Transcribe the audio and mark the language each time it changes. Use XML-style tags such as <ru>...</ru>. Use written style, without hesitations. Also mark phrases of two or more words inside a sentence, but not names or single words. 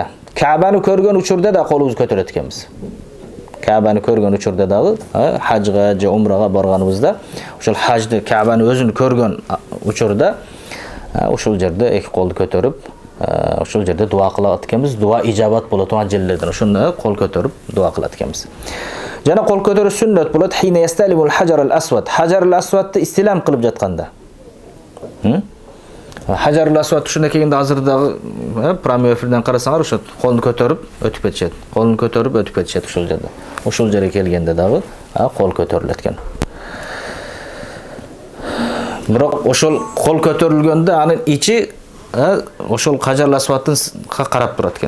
<ky>Каабаны көргөн учурда да колубузду көтөрөт экенбиз. Каабаны көргөн учурда дагы хажга же умрага барганыбызда ошол хажды Каабаны өзүн көргөн учурда ошол жерде эки колду көтөрүп ошол жерде дуа кылат экенбиз. Дуа ижабат болот турган жерлерден ошону кол көтөрүп дуа кылат экенбиз. Жана кол көтөрүү сүннөт болот</ky> <ar>حين يستلم</ar> <ky>хаjarul aswad. Hajarul aswadты истилам кылып жатканда. Hajarul aswad ушуна келгенде азырдагы</ky> <ru>прямой эфирден</ru> <ky>карасаңар ошо колду көтөрүп өтүп кетишет. Колун көтөрүп өтүп кетишет ошол жерде. Ошол жерге келгенде дагы кол көтөрүлөт экен. Бирок ошол кол көтөрүлгөндө анын ичи ошол Hajarul aswadтын карап турат экен.</ky>